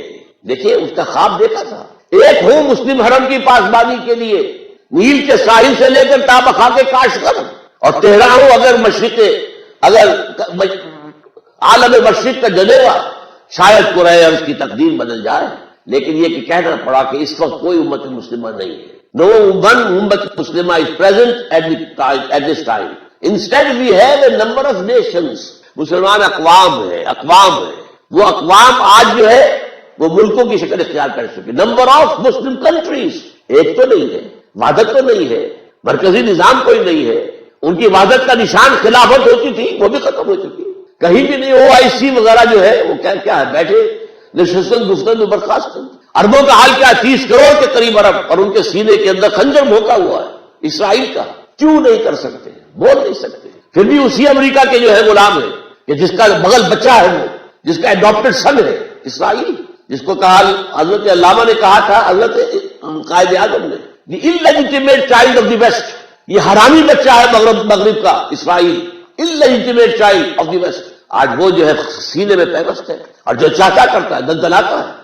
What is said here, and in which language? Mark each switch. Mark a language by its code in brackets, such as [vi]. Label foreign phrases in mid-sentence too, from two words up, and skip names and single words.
[ur] دیکھیے اس کا خواب دیکھا تھا، ایک ہو مسلم حرم کی پاسبانی کے لیے نیل کے ساحل سے لے کر تابخا کے کاشغر، اور تہران ہو اگر عالم مشرق کا جنیوا، شاید قرۂ ارض کی تقدیر بدل جائے، لیکن یہ کہ کہنا پڑا کہ اس وقت کوئی امت مسلمہ نہیں ہے۔ [en] No one [ar] أمة مسلمة [en] is present at this time. Instead we have a number of nations. [ur] مسلمان اقوام ہے، وہ اقوام آج جو ہے وہ ملکوں کی شکل اختیار کر چکے۔ [en] number of Muslim countries, [ur] ایک تو نہیں ہے، وحدت تو نہیں ہے، مرکزی نظام کوئی نہیں ہے، ان کی وحدت کا نشان خلافت ہوتی تھی وہ بھی ختم ہو چکی، کہیں بھی نہیں۔ OIC وغیرہ جو ہے وہ کیا ہے، بیٹھے [fa] نشستن گفتن برخاست۔ [ur] عربوں کا حال کیا، 30 کروڑ کے قریب عرب، اور ان کے سینے کے اندر خنجر بھونکا ہوا ہے اسرائیل کا، کیوں نہیں کر سکتے، بول نہیں سکتے، پھر بھی اسی امریکہ کے جو ہے غلام ہے، کہ جس کا بغل بچہ ہے، وہ جس کا [en] adapted son [ur] ہے اسرائیل، جس کو کہا حضرت علامہ نے کہا تھا، حضرت قائد اعظم نے، [en] the illegitimate child of the West, [ur] یہ حرامی بچہ ہے مغرب کا اسرائیل، [en] illegitimate child of the West, [ur] آج وہ جو ہے سینے میں پیوست ہے، اور جو چاہتا کرتا ہے دلدلاتا ہے۔